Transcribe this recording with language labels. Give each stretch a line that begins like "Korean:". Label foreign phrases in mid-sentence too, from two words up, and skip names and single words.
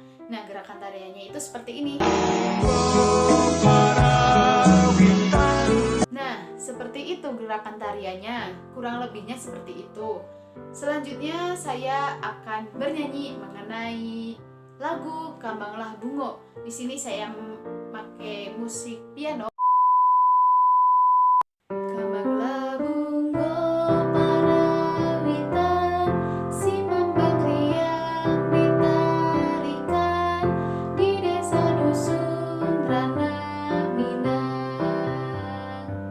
Indonesian: Nah, gerakan tariannya itu seperti ini. Nah, seperti itu gerakan tariannya. Kurang lebihnya seperti itu. Selanjutnya saya akan bernyanyi mengenai lagu Kambanglah Bungo. Di sini saya pakai musik piano.
Minangkabau: Kambanglah bungo parawitan, si mambang riang ditarikan di desa dusun Ranah Minang.